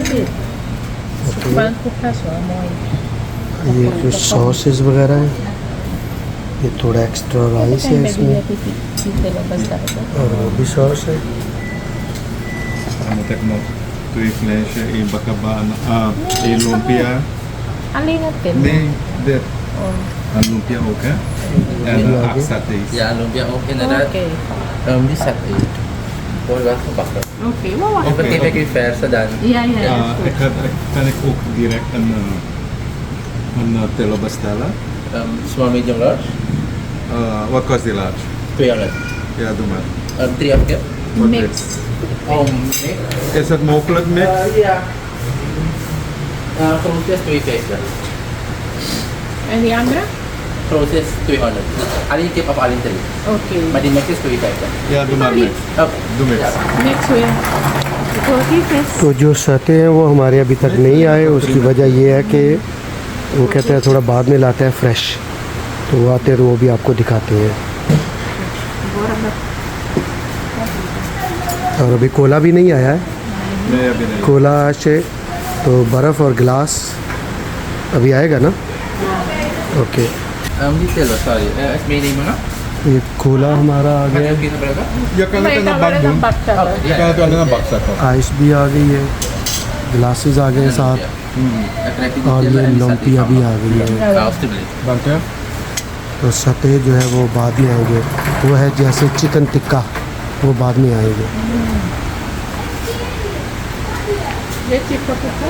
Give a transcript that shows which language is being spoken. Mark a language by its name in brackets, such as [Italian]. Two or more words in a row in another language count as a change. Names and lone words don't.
[Hindi] ये कुछ सॉसेस वगैरह है, ये थोड़ा [English] extra rice [Hindi] है इसमें और वो भी सॉस है। तो ये फ्लैंशर, ये बकाबाना, ये lumpia. [Dutch] Nee, dit. Een lumpia ook, hè? En 8 satés. Ja, lumpia ook inderdaad. Die saté. Mooi wat gebakken. Oké, maar wacht. Even geef ik u verse dan. Ja. Kan ik ook direct een telo bestellen? Small, medium, large. Wat kost die large? 200. Ja, doe maar. 3 of keer. Mix. Mix. Is het mogelijk mix? Ja. Grootste is 250. En die andere? Grootste is 200. Alleen tip of alleen 3. Oké. Maar die mix is 250. Ja, doe maar mix. Oké. Doe mix. Ja. Mix weer. [Hindi] तो जो सते हैं वो हमारे अभी तक नहीं आए, उसकी वजह ये है कि वो कहते हैं थोड़ा बाद में लाते हैं फ्रेश, तो वो आते हैं तो वो भी आपको दिखाते हैं। और अभी कोला भी नहीं आया है। Nee, अभी नहीं। कोला से तो बर्फ़ और गिलास अभी आएगा ना? ओके। [Dutch] Die telo, sorry. Is meenemen nog? [Hindi] ये कोला हमारा आ [Dutch] Mag [Hindi] गया, [Dutch] je ook iets gebruiken? Je kan het in een bak doen. Je kan het wel in een bak zetten. [Hindi] आइस भी आ गई है, ग्लासेस आ गए हैं साथ। और ये लौंटियाँ भी आ गई है। Austin beli. [German] Danke. [Hindi] तो सते जो है वो बाद में आएंगे। वो है जैसे चिकन टिक्का, वो बाद में आएंगे। ये चिकन टिक्का